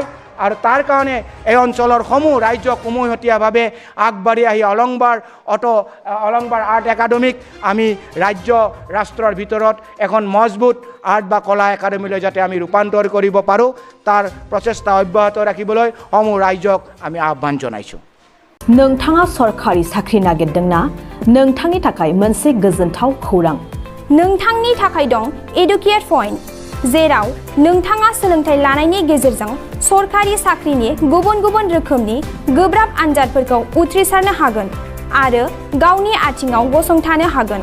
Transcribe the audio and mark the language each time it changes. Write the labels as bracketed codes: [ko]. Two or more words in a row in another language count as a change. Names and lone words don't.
[as] আৰু তাৰ কাৰণে এই অঞ্চলৰ সমূহ ৰাইজক উমৈহতীয়াভাৱে আগবাঢ়ি আহি অলংবাৰ আৰ্ট একাডেমীক আমি ৰাজ্য ৰাষ্ট্ৰৰ ভিতৰত এখন মজবুত আৰ্ট বা কলা একাডেমীলৈ যাতে আমি ৰূপান্তৰ কৰিব পাৰোঁ, তাৰ প্ৰচেষ্টা অব্যাহত ৰাখিবলৈ সমূহ ৰাইজক আমি আহ্বান জনাইছোঁ। [brx] नोंथाङा सरखारि साख्रि नागिरदोंना? नोंथांनि थाखाय मोनसे गोजोनथाव खौरां। नोंथांनि थाखाय दं एडुकेट पॉइंट, जेराव नोंथाङा सोलोंथाइ लानायनि गेजेरजों सरखारि साख्रिनि गुबुन गुबुन रोखोमनि गोब्राब आनजादफोरखौ उथ्रिसारनो हागोन आरो गावनि आथिङाव गसंथानो हागोन।